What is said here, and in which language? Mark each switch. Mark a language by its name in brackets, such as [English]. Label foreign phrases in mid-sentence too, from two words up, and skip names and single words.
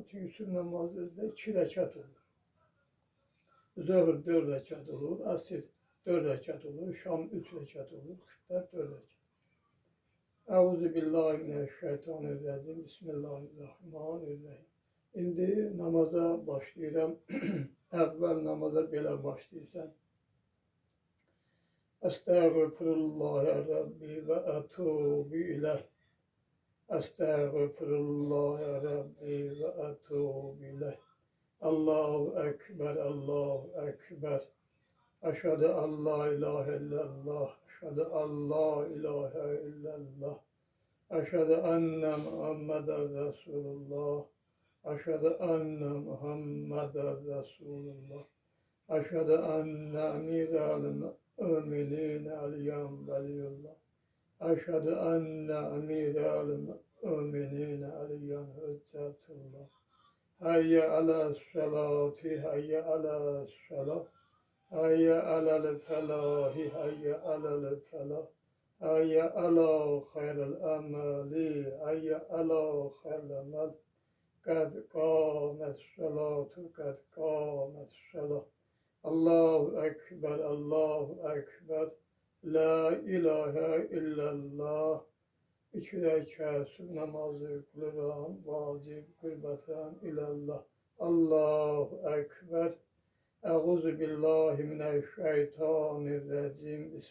[Azerbaijani] Çünki sübh namazı özdə 2 rəkat olur. Zöhr 4 rəkat olur, əsr 4 rəkat olur, şam 3 rəkat olur, xiftə 4 rəkat. [Arabic] أعوذ بالله من الشيطان الرجيم. [Azerbaijani] Bismillahirrahmanirrahim. İndi namaza başlayıram. Əvvəl namaza belə başlayırsan. [Arabic] أستغفر الله ربي وأتوب إليه. أستغفر الله ربي وأتوب إليه. الله أكبر، الله أكبر. أشهد أن لا إله إلا الله. أشهد أن لا إله إلا الله. أشهد أن محمدا رسول الله. أشهد أن محمدا رسول الله. أشهد أن أمير المؤمنين عليا ولي الله. أشهد أن أمير المؤمنين عليا حجة الله. حي على الصلاة، حي على الصلاة. حي على الفلاح، حي على الفلاح. حي على خير العمل، حي على خير العمل. قد قامت الصلاة، قد قامت الصلاة. الله أكبر، الله أكبر. لا إله إلا الله. [Azerbaijani] 2 rəkat sübh namazı qılıram, vacib [Arabic] قربة إلى الله. الله أكبر. أعوذ بالله من الشيطان الرجيم.